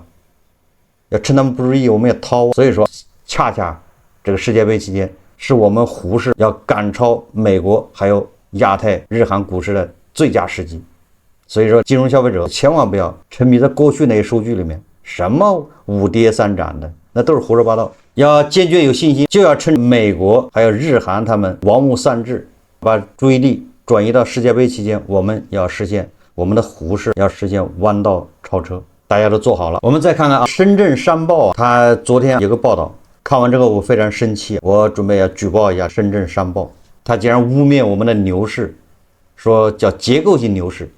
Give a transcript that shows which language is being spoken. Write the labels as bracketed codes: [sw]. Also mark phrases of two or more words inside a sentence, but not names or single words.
[zh] 要趁他們不注意，我們也掏。所以說，恰恰這個世界杯期間，是我們滬市要趕超美國還有亞太日韓股市的最佳時機。所以說，金融消費者千萬不要沉迷在过去那些数据裡面，什麼5跌3漲的，那都是胡說八道。要堅決有信心，就要趁美國还有日韓他們玩物丧志，把注意力轉移到世界杯期間，我們要實現我們的虎市，要實現彎道超車。大家都做好了。我們再看看深圳商報，他昨天有個報道，看完之後我非常生气，我準備要舉報一下深圳商報，他竟然污蔑我們的牛市，說叫結構性牛市。